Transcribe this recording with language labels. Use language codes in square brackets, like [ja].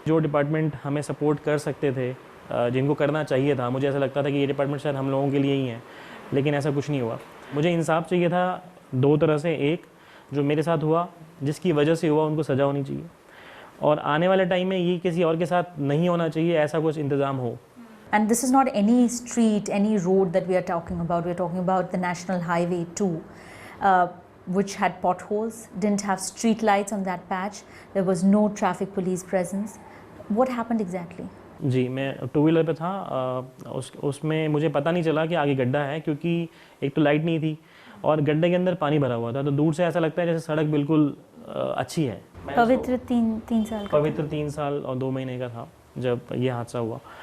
[hi] जो डिपार्टमेंट हमें सपोर्ट कर सकते थे, जिनको करना चाहिए था, मुझे ऐसा लगता था कि ये डिपार्टमेंट शायद हम लोगों के लिए ही है, लेकिन ऐसा कुछ नहीं हुआ. मुझे इंसाफ चाहिए था 2 तरह से. एक, जो मेरे साथ हुआ, जिसकी वजह से हुआ, उनको सज़ा होनी चाहिए. और आने वाले टाइम में ये किसी और के साथ नहीं होना चाहिए, ऐसा कुछ इंतज़ाम हो. [en] And this is not any street, any road that we are talking about. We are talking about the National Highway 2, which had potholes, didn't have street lights on that patch. There was no traffic police presence. What happened exactly? [hi] जी, मैं 2 wheeler पे था. उसमें मुझे पता नहीं चला कि आगे गड्ढा है, क्योंकि एक तो लाइट नहीं थी और गड्ढे के अंदर पानी भरा हुआ था. तो दूर से ऐसा लगता है जैसे सड़क बिल्कुल अच्छी है. पवित्र 3 साल का. पवित्र 3 साल और 2 महीने का था जब ये हादसा हुआ.